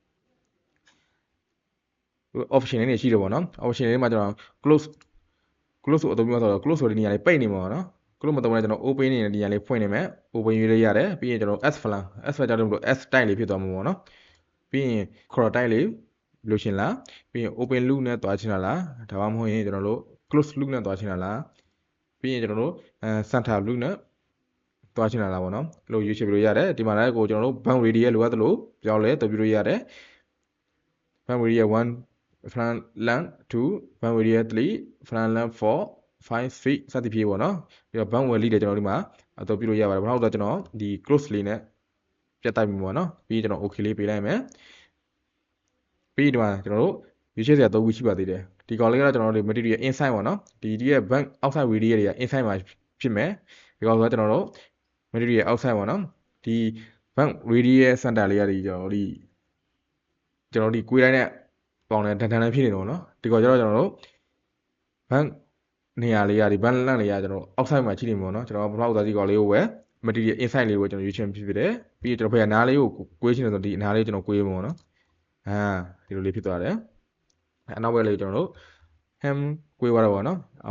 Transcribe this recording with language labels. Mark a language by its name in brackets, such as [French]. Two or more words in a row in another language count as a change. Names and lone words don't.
[Burmese] option လေးတွေရှိတယ်ပေါ့နော် option လေးမှာကျွန်တော် close ကိုအသုံးပြုဆိုတော့ close ဆိုတဲ့နေရာလေးပိတ်နေမှာပေါ့နော် close မသုံးလဲကျွန်တော် open နေတဲ့နေရာလေးဖွင့်နေမယ် open ရွေးလို့ရတယ်ပြီးရင်ကျွန်တော် [English] s flan [Burmese] ကြောင့်လို့ [English] s type [Burmese] လေးဖြစ်သွားမှာပေါ့နော်ပြီးရင် [English] crop type [Burmese] လေးလိုချင် လားပြီးရင် [English] open loop [Burmese] နဲ့တွားချင်တာလားဒါမှမဟုတ်ရင်ကျွန်တော်တို့ [English] close loop [Burmese] နဲ့တွားချင်တာလားပြီးရင်ကျွန်တော်တို့ [English] center loop [Burmese] နဲ့တွားချင်တာလားပေါ့နော်အဲ့လိုရွေးချယ်ပြလို့ရတယ်ဒီမှာလည်းကိုကျွန်တော်တို့ [English] bound radius [Burmese] လိုအပ်သလိုပြောင်းလဲတွက်ပြလို့ရတယ် [English] bound radius 1 flan length 2 bound radius 3 flan length 4 5 6 [Burmese] စသဖြင့်ပေါ့နော်ပြီးတော့ [English] bound value [Burmese] တွေကျွန်တော်ဒီမှာအသုံးပြု လို့ရပါတယ်ဘာလို့လဲကျွန်တော်ဒီ close လေးနဲ့ပြတ်တိုက်ပြီပေါ့နော်ပြီးကျွန်တော် okay လေးပေးလိုက်မယ်ပြီးဒီမှာကျွန်တော်တို့ရွေးချယ်စရာ၃ခုရှိပါသေးတယ်ဒီကောင်လေးကတော့ကျွန်တော်တို့ [English] material inside [Burmese] ပေါ့နော်ဒီရဲ့ [English] bank outside radius [Burmese] တွေက inside မှာဖြစ်မယ်ဒီကောင်ဆိုတော့ကျွန်တော်တို့ [English] material outside [Burmese] ပေါ့နော်ဒီ [English] bank radius center [Burmese] လေးကကျွန်တော်ဒီကွေးတိုင်းနဲ့ပေါင်နဲ့တန်တန်လေးဖြစ်နေတော့နော်ဒီကောင်ကျတော့ကျွန်တော်တို့ bank နေရာလေးကဒီ bank လန့်လေးကကျွန်တော် outside မှာရှိနေမှာပေါ့နော်ကျွန်တော်ပထမဥစားဒီကောင်လေးကိုပဲ [English] material inside [Burmese] လေးကိုကျွန်တော်ရွေးချယ်ဖြစ်တယ်ပြီးကျွန်တော်ဖေးနားလေးကိုကွေးချင်တယ်ဆိုဒီနားလေးကျွန်တော်ကွေးမှာပေါ့နော်ဒီလိုလေးဖြစ်သွားတယ်အနောက်ဘက်လေးကျွန်တော်တို့ hem ကွေးသွားတော့ပေါ့နော်အော်